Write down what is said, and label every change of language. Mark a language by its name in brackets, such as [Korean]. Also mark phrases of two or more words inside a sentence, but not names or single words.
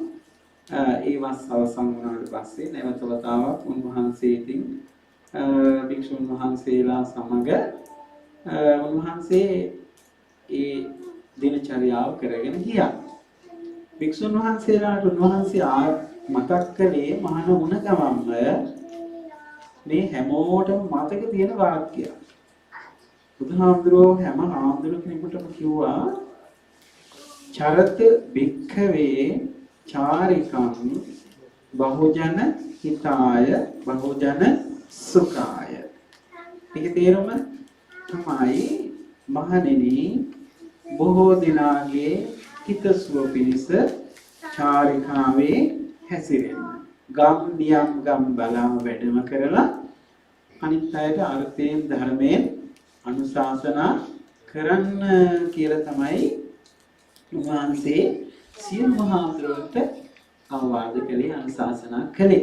[Sinhala] ඒ වස් අවසන් වුණාට පස්සේ නැවත වතාවක් උන්වහන්සේ ඉතින් භික්ෂුන් වහන්සේලා සමග උන්වහන්සේ ඒ දිනචර්යාව කරගෙන ගියා. භික්ෂුන් වහන්සේලාට උන්වහන්සේ මතක් කළේ මහාන වුණ ගමන්ම මේ හැමෝටම මතක තියෙන වාක්‍යයක්. බුදුහාමුදුරුවෝ හැම හාමුදුරු කෙනෙකුටම කිව්වා [Pali] චරත භික්ඛවේ චාරිකං බහුජන හිතාය බහුජන සුඛාය. [Sinhala] මේකේ තේරුම තමයි මහණෙනි බොහෝ දිනාගේ හිතසුව පිණිස චාරිකාවේ හැසිරෙන්න. ගම් නියම් ගම් බලාම වැඩම කරලා අනිත් අයට අර්ථයෙන් ධර්මයෙන් අනුශාසනා කරන්න කියලා තමයි උන්වහන්සේ සියලු මහාතුරුන්ට අවවාද කළේ අනුශාසනා කළේ.